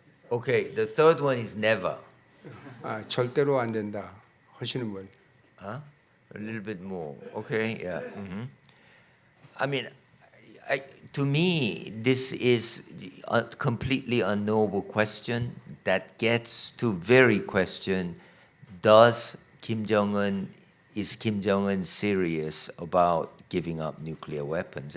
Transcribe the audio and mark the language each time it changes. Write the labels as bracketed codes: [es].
[en] Okay, the third one is never. [ko] 절대로 안 된다 하시는 분. [en] A little bit more. Okay, yeah. I mean, to me, this is a completely unknowable question that gets to very question: is Kim Jong-un serious about giving up nuclear weapons?